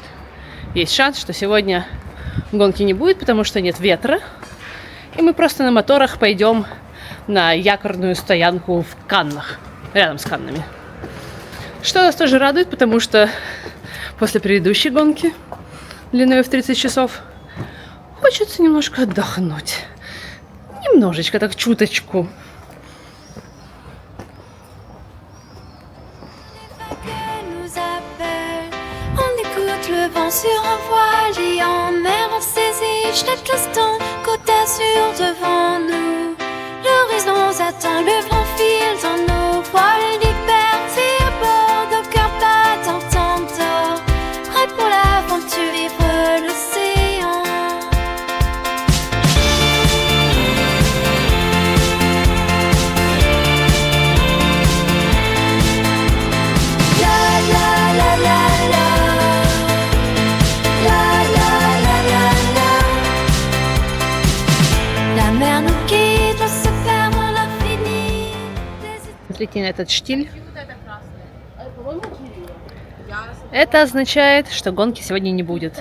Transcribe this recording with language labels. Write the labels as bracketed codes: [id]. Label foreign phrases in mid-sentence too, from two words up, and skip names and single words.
[ru] Есть шанс, что сегодня гонки не будет, потому что нет ветра, и мы просто на моторах пойдем на якорную стоянку в Каннах, рядом с Каннами. Что нас тоже радует, потому что после предыдущей гонки длиной в 30 часов хочется немножко отдохнуть. Немножечко, так чуточку. [fr] Le vent sur un voile et en mer on saisit jette l'instant Côte d'Azur devant nous. L'horizon nous attend, le vent file dans nos voiles liberté à bord, nos cœurs battent en temps d'or. Prêts pour l'aventure, vivre l'océan. La la la la la. [ru] Смотрите на этот штиль. Это означает, что гонки сегодня не будет.